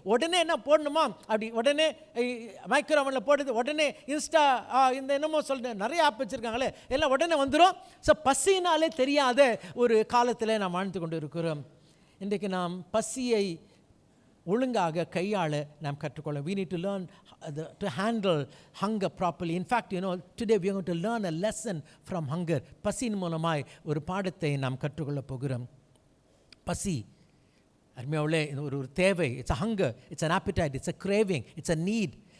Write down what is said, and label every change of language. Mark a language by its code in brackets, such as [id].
[ta] உடனே என்ன போடணுமா, அப்படி உடனே மைக்ரோவனில் போடுறது, உடனே இன்ஸ்டா இந்த என்னமோ சொல்லிட்டு நிறைய ஆப் வச்சுருக்காங்களே, எல்லாம் உடனே வந்துடும். ஸோ பசினாலே தெரியாத ஒரு காலத்தில் நாம் வாழ்ந்து கொண்டு இருக்கிறோம். இன்றைக்கு நாம் பசியை ஒழுங்காக கையாள நாம் கற்றுக்கொள்ள. [en] We need to learn to handle hunger properly. In fact, today we are going to learn a lesson from hunger. [ta] பசியின் மூலமாய் ஒரு பாடத்தை நாம் கற்றுக்கொள்ள போகிறோம். பசி அருமையாவே ஒரு தேவை. [en] It's a hunger, it's an appetite, it's a craving, it's a need.